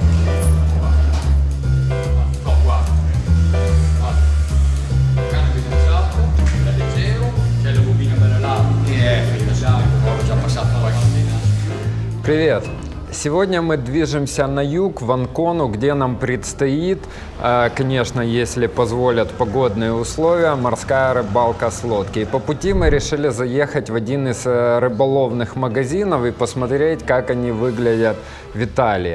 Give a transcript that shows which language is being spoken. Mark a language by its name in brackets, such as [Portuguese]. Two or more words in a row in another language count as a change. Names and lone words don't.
[Italian] No, guarda. Cane evidenziato, è leggero, c'è le bobine belle larghe, ho già passato qualche. [Russian] Привет! Сегодня мы движемся на юг, в Анкону, где нам предстоит, конечно, если позволят погодные условия, морская рыбалка с лодки. И по пути мы решили заехать в один из рыболовных магазинов и посмотреть, как они выглядят в Италии.